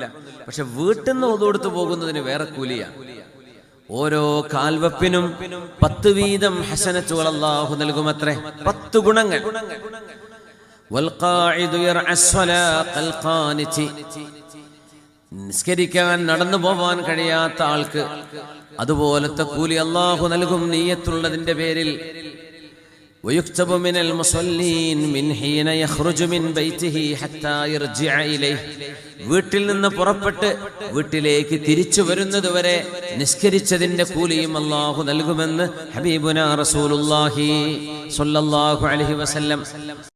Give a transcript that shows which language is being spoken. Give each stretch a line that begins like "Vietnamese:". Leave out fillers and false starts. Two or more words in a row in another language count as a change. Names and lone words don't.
Malayalam: പക്ഷെ വീട്ടിൽ നിന്ന് വുളു എടുത്ത് പോകുന്നതിന് വേറെ കൂലിയാണ്. ഓരോ കാൽവെപ്പിനും 10 വീതം ഹസനത്തുകൾ അല്ലാഹു നൽകുമത്രേ, 10 ഗുണങ്ങൾ. നിസ്കരിക്കാൻ നടന്നു പോവാൻ കഴിയാത്ത ആൾക്ക് അതുപോലത്തെ കൂലി അല്ലാഹു നൽകും നിയ്യത്തുള്ളതിന്റെ പേരിൽ.
Arabic: ويكتب من المصلين من حين يخرج من بيته حتى يرجع إليه
Malayalam: വീട്ടിൽ നിന്ന് പുറപ്പെട്ട് വീട്ടിലേക്ക് തിരിച്ചു വരുന്നത് വരെ നിസ്കരിച്ചതിന്റെ കൂലിയും അല്ലാഹു നൽകുമെന്ന്
Arabic: حبيبنا رسول الله صلى الله عليه وسلم